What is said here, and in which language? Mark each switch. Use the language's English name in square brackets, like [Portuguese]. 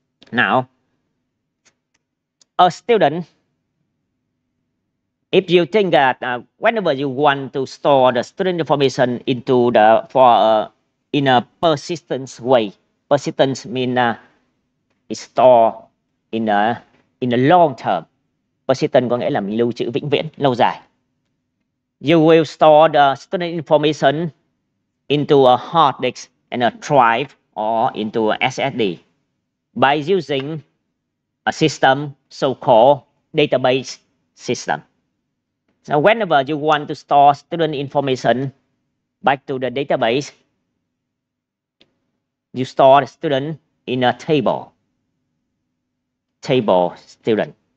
[English] Now, a student, if you think that whenever you want to store the student information into in a persistent way, persistence means it's stored in a long term. [Vietnamese] Persistent có nghĩa là mình lưu trữ vĩnh viễn, lâu dài. [English] You will store the student information into a hard disk and a drive or into a SSD by using a system so-called database system. So whenever you want to store student information back to the database, you store the student in a table student.